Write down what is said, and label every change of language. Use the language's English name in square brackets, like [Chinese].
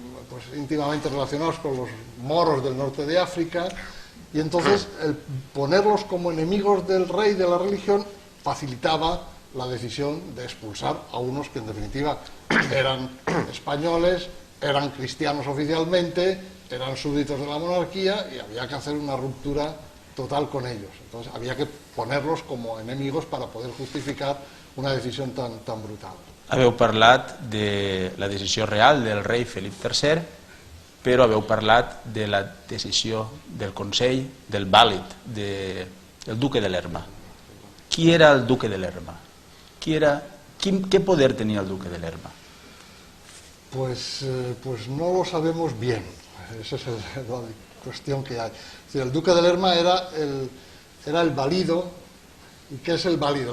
[Spanish] pues íntimamente relacionados con los moros del norte de África, y entonces el ponerlos como enemigos del rey, de la religión, facilitaba la decisión de expulsar a unos que en definitiva eran españoles, eran cristianos oficialmente, eran súbditos de la monarquía, y había que hacer una ruptura total con ellos. Entonces había que ponerlos como enemigos para poder justificar una decisión tan brutal. [Catalan] Haveu parlat de la decisió real del rei Felip III, però haveu parlat de la decisió del Consell, del vàlid, del duque de Lerma. Qui era el duque de Lerma? [Spanish] ¿Qué poder tenía el duque de Lerma? Pues no lo sabemos bien. Esa es la cuestión que hay. Es decir, el duque de Lerma era el valido. ¿Y qué es el valido?